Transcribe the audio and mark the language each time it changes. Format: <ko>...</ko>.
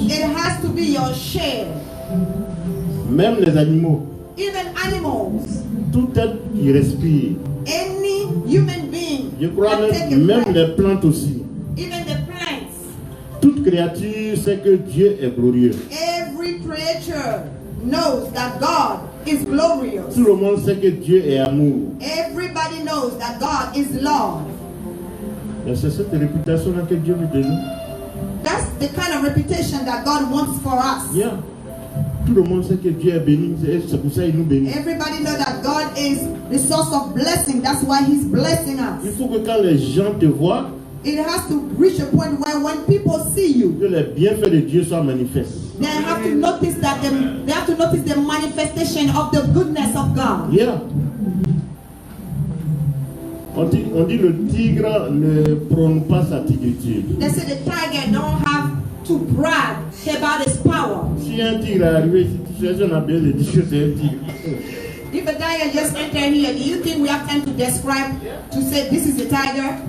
<en>It has to be your share.</en> <fr>Même les animaux,</fr> <en>Even animals,</en> <fr>tout être qui respire.</fr> <en>any human being</en> <fr>Je crois</fr> <en>can take a</en> <fr>même</fr> <en>breath.</en> <fr>les plantes aussi.</fr> <en>Even the plants.</en> <fr>Toute créature sait que Dieu est glorieux.</fr> <en>Every creature knows that God is glorious.</en> <fr>Tout le monde sait que Dieu est amour.</fr> <en>Everybody knows that God is love.</en> <fr>Et c'est cette réputation-là que Dieu veut de nous.</fr> <en>That's the kind of reputation that God wants for us. Yeah.</en> <fr>Tout le monde sait que Dieu est béni. C'est pour ça qu'il nous bénit.</fr> <en>Everybody knows that God is the source of blessing. That's why He's blessing</en> <fr>Il</fr> <en>us.</en> <fr>faut que quand les gens te voient,</fr> <en>It has to reach a point where when people see you,</en> <fr>que les bienfaits de Dieu soient manifestes.</fr> <en>they have to notice that they have to notice the manifestation of the goodness of God. Yeah.</en> <fr>On dit le tigre ne prône pas sa tigritude.</fr> <en>They say the tiger don't have to brag about his power.</en> <fr>Si un tigre est arrivé ici, tu cherches un habillé de dire que c'est un tigre.</fr> <en>If a tiger just entered here, do you think we have time to describe, to say this is a tiger?</en>